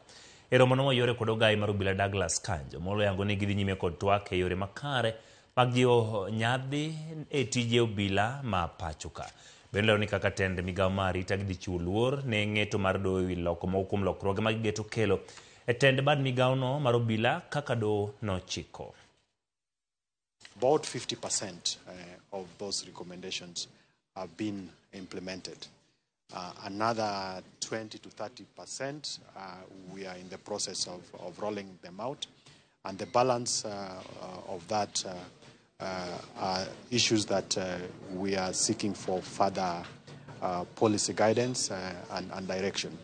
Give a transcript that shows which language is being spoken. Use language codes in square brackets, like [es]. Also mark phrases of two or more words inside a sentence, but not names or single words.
[luo] E romono mayore kod ogai mar obila Douglas Kanjo Omolo yango ni gidhi nyime kod twak e yore makare mag jiwo nyadhi e tije obila ma pacho ka. Bende ni kaka tend migao mar rita gidhi chiwo luor ne ng'eto mar doho ewi loko moko kuom lokruoge mag geto kelo e tend bad migao no mar obila kaka doho nochiko. [en] About 50% of those recommendations have been implemented. Another 20 to 30%, we are in the process of rolling them out. And the balance of that are issues that we are seeking for further policy guidance and direction.